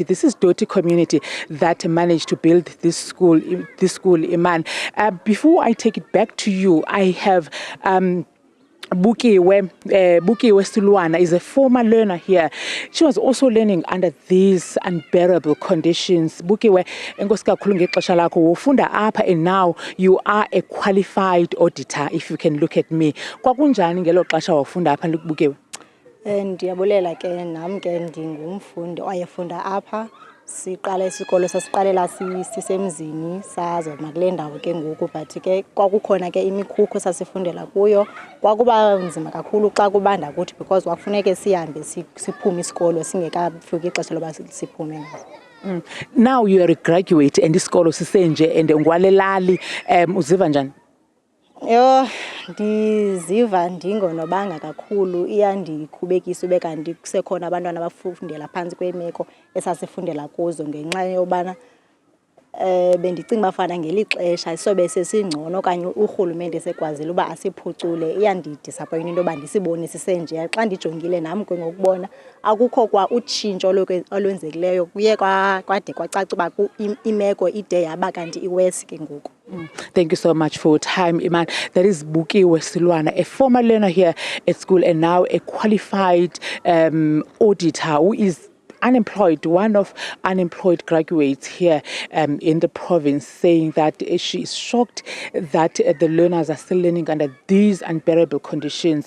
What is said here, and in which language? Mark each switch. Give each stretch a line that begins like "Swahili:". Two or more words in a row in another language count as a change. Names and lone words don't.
English: This is Doti community that managed to build this school, Iman. Before I take it back to you, I have Bukiwe Silwana is a former learner here. She was also learning under these unbearable conditions.
Xhosa: Bukiwe, enkosi kakhulu ngexesha lakho ufunda apha,
English: and now you are a qualified auditor, if you can look at me.
Xhosa: Kwakunjani ngelo xesha wafunda apha Bukiwe? Ndiyabulela ke nam ke ndingumfundi oyefunda apha. Siqala isikolo sasiqalela sisemzini sazo makule ndawo ke ngoku, but ke kwakukhona ke imikhukhu sasifundela kuyo. Kwakuba nzima kakhulu xa kubanda kuthi because kwakufuneke sihambe siphume isikolo singekafiki ixesha loba siphume ngazo.
English: Now you are a graduate and
Xhosa: isikolo sisenje
English: and
Xhosa: ngwalelali, uziva njani? Yo, ndiziva ndingonobanga kakhulu, iyandikhubekisa ube kanti kusekhona abantwana abafundela phantsi kwemeko esasifundela kuzo ngenxa yobana bendicinga bafana ngelixesha sobe sesingcono okanye urhulumente sekwazile uba asiphucule. Iyandidisappoint into yoba ndisibone sisenje xa ndijongile nam ke ngokubona akukho kwa utshintsho olwenzekileyo. Kuye kwade kwacaca uba imeko ide yaba kanti iwesi ke ngoku.
English: Thank you so much for your time, Iman. That is Bukiwe Silwana, a former learner here at school and now a qualified auditor who is unemployed, one of unemployed graduates here in the province, saying that she is shocked that the learners are still learning under these unbearable conditions.